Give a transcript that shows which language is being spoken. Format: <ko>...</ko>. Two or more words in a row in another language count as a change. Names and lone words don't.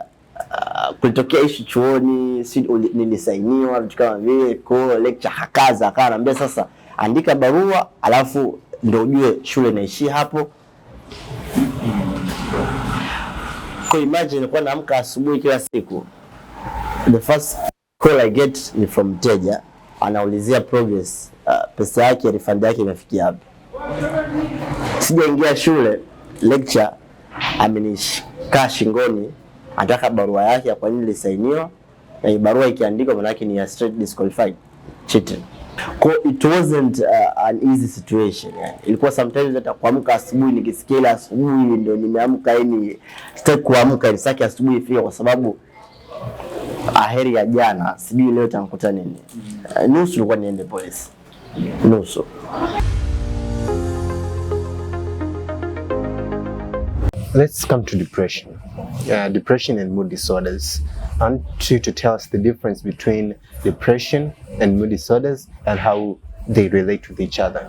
<sw>Kulitokea issue chuoni, nilisainiwa vitu kama vile, kwa lecture hakaza akawa anambia sasa andika barua alafu ndio ujue shule inaishia hapo. Kwa imagine kwa naamka asubuhi kila siku,</sw> <en>the first call I get</en> <sw>ni from mteja, anaulizia progress, pesa yake, refund yake imefikia wapi. Sijaingia shule, lecture amenishika shingoni, anataka barua yake ya kwa nini ilisainiwa, na barua ikiandikwa maana yake ni ya</sw> <en>straight disqualified,</en> <sw>cheating.</sw> <en>It wasn't an easy situation.</en> <sw>Ilikuwa sometimes hata kuamka asubuhi nikisikia asubuhi ndio nimeamka, yani sitaki kuamka nisaki asubuhi ifike kwa sababu aheri ya jana sijui leo tanikuta nini. Nusu ilikuwa niende polisi. Nusu.</sw> <en>Let's come to depression. Depression and mood disorders. I want you to tell us the difference between depression and mood disorders and how they relate with each other.</en>